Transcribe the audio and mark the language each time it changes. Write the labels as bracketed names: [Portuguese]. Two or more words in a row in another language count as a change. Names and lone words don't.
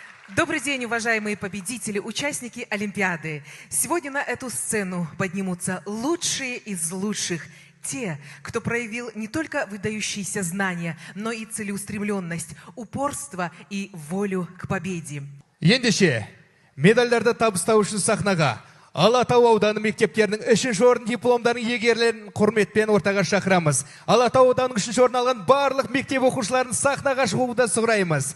[Russian] Добрый день, уважаемые победители, участники Олимпиады. Сегодня на эту сцену поднимутся лучшие из лучших. Те, кто проявил не только выдающиеся знания, но и целеустремленность, упорство и волю к победе. [Kazakh] Ендеше, медальдарды табыстау үшін сахнаға Алатау ауданы мектептерінің 3-ші орын дипломдарын иегерлерін құрметпен ортаға шақырамыз. Алатау ауданының 3-ші орын алған барлық мектеп оқушыларын сахнаға шығуды сұраймыз.